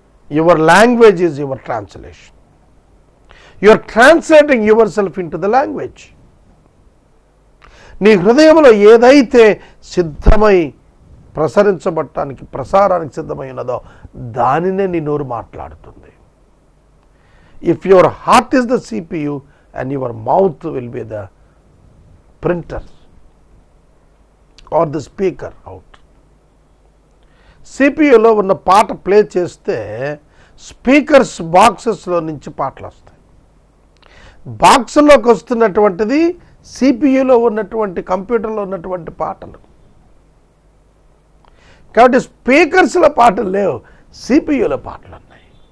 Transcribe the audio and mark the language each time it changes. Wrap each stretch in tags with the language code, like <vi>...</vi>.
<en>Your language is your translation. You are translating yourself into the language.</en> <te>నీ హృదయంలో ఏదైతే సిద్ధమై ప్రసారానికి సిద్ధమై ఉన్నదో దానినే నీ నోరు మాట్లాడుతుంది.</te> <en>If your heart is the CPU and your mouth will be the printer or the speaker out.</en> <te>CPUలో ఉన్న పాట ప్లే చేస్తే స్పీకర్స్ బాక్సెస్లో నుంచి పాటలు వస్తాయి. బాక్స్లోకి వస్తున్నటువంటిది CPUలో ఉన్నటువంటి కంప్యూటర్లో ఉన్నటువంటి పాటలు. కాబట్టి స్పీకర్స్లో పాటలు లేవు, CPUలో పాటలు ఉన్నాయి.</te>